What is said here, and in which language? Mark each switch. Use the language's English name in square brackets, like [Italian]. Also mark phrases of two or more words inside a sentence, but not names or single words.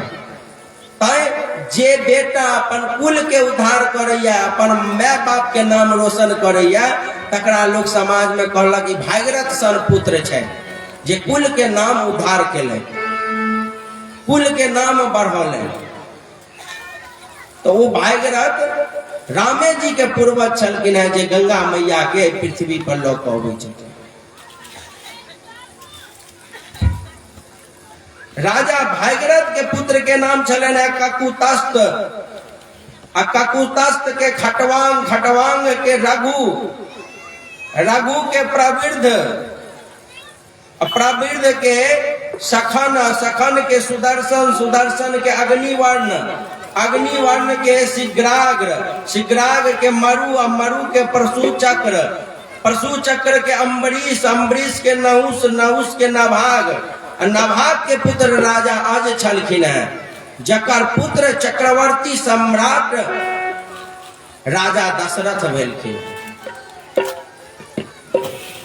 [Maithili] ताई जे बेटा अपन कुल के उद्धार करैया, अपन माय बाप के नाम रोशन करैया, तकरा लोग समाज में कहलक कि भागीरथ सन पुत्र छै, जे कुल के नाम उद्धार केले, कुल के नाम बढ़ौले। तो वो भागीरथ रामे जी के पूर्वज छलखिन हैं, जे गंगा मैया के पृथ्वी पर लऽ कऽ अबै छथिन। राजा भागीरथ के पुत्र के नाम छलन है ककुतस्त, ककुतस्त के खटवांग, खटवांग के रघु, रघु के प्रवृद्ध, प्रवृद्ध के सखन, सखन के सुदर्शन, सुदर्शन के अग्निवर्ण, अग्निवर्ण के शीघ्राग्र, शीघ्राग्र के मरु, और मरु के परशु चक्र, परशु चक्र के अम्बरीश, अम्बरीश के नहुस, नहुस के नभाग, नभाग के पुत्र राजा आज छलखिन हैं, जकर पुत्र चक्रवर्ती सम्राट राजा दशरथ भेलखिन।